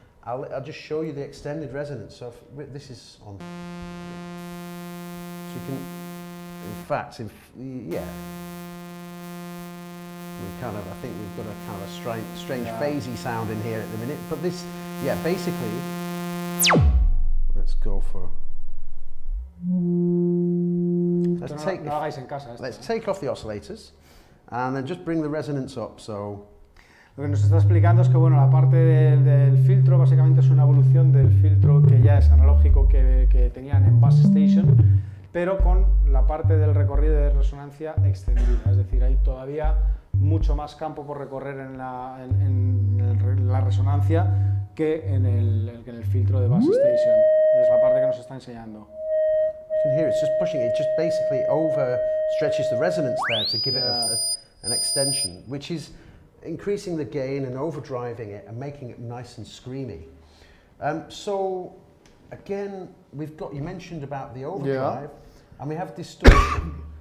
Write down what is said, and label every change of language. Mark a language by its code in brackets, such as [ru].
[en] I'll just show you the extended resonance. So if this is on, so you can, in fact, yeah, I think we've got a kind of strange phasey sound in here at the minute. But this, yeah, basically, let's go for. Let's take off the oscillators, and then just bring the resonance up. So. [es] Lo que nos está explicando es que bueno, la parte del filtro básicamente es una evolución del filtro que ya es analógico que tenían en base station, pero con la parte del recorrido de resonancia extendida, es decir, hay todavía mucho más campo por recorrer en la resonancia que en el filtro de base station. Es la parte que nos está enseñando. [en] You can hear it's just pushing it, just basically over stretches the resonance there to give it an extension, which is increasing the gain and overdriving it and making it nice and screamy. So again, you mentioned about the overdrive, and we have distortion.